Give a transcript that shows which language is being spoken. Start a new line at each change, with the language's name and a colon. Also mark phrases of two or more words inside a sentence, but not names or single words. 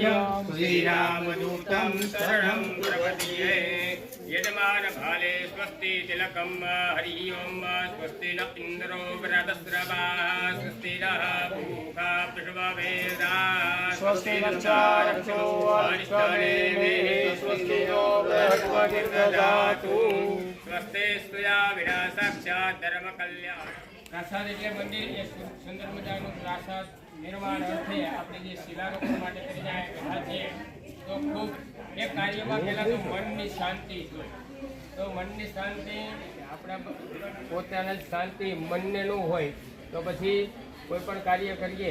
Sanskrit: श्रीरामदूतं शरणं प्रपद्ये यजमानभाले स्वस्ति तिलकं हरि ओं स्वस्ति न इन्द्रो वृहदस्रवाः स्वस्ति नः पूषा वृषभवेदाः स्वस्ति नक्षारक्षो अरिष्टनेमिः स्वस्ति नो बृहस्पतिर्दधातु स्वस्ति स्तुया विना साक्षात् धर्मकल्याण प्रासाद
Gujarati: એટલે મંદિર એ સુંદર મજાનું પ્રાસાદ નિર્માણ અર્થે આપણે જે શિલારોપણ માટે કરી રહ્યા છીએ તો ખૂબ એ કાર્યમાં પહેલાં તો મનની શાંતિ જોઈએ તો મનની શાંતિ આપણા પોતાના જ શાંતિ મનને ન હોય તો પછી કોઈ પણ કાર્ય કરીએ